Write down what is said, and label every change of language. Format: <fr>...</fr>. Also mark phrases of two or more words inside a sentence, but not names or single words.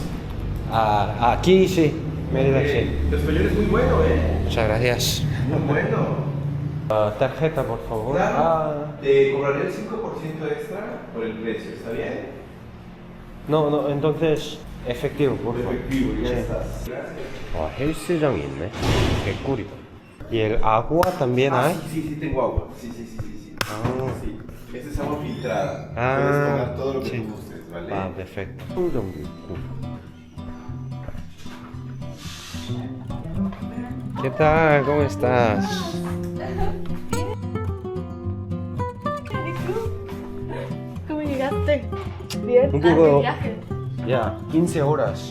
<es>Aquí sí. Mérida, sí. Tu español es muy bueno, Muchas gracias. Muy bueno. Tarjeta, por favor. Claro. Te cobraré el 5% extra por el precio, ¿está bien? No, entonces efectivo, por favor. Efectivo, ya Sí. estás. Gracias.</es> <ko>와, 헬스장이 있네. 개꿀이다.</ko> <es>¿Y el agua también hay? Sí, tengo agua. Sí. Sí. Esta es agua filtrada. Puedes tomar todo lo que tú gustes, ¿vale?</es> <ko>아, perfecto. 정도 있고.</ko> <es>¿Qué tal? ¿Cómo estás? ¿Cómo llegaste? Bien. Un poco- de viaje. Ya, 15 horas.</es>